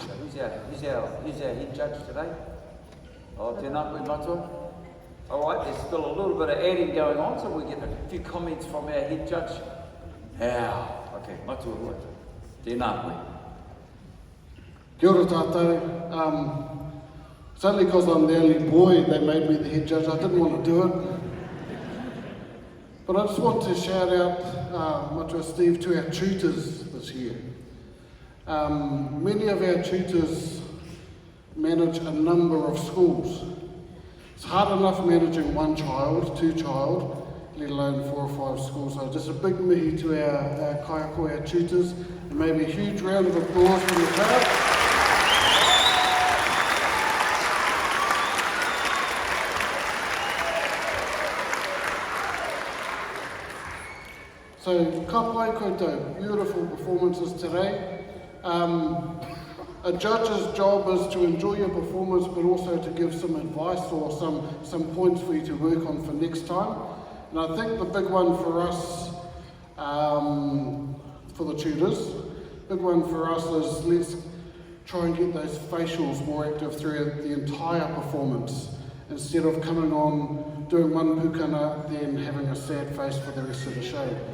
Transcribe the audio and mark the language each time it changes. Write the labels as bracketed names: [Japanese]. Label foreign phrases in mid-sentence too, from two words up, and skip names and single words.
[English] Who's our head judge today? [Māori] Oh, tēnā koe matua. [English] All right, there's still a little bit of adding going on, so we get a few comments from our head judge. How? [Māori] Okay, matua hua. Tēnā koe. Kia ora tātou. [English] It's only because I'm the only boy they made me the head judge. I didn't want to do it. But I just want to shout out, matua Steve, to our tutors this year. Many of our tutors manage a number of schools. It's hard enough managing one child, two child, let alone 4 or 5 schools. So just a big mihi to our kaiako, our tutors, and maybe a huge round of applause for the crowd. So, [Māori] ka pai koutou, [English] beautiful performances today. A judge's job is to enjoy your performance, but also to give some advice or some points for you to work on for next time. And I think the big one for us, for the tutors, big one for us is let's try and get those facials more active throughout the entire performance, instead of coming on, doing one pukana, then having a sad face for the rest of the show.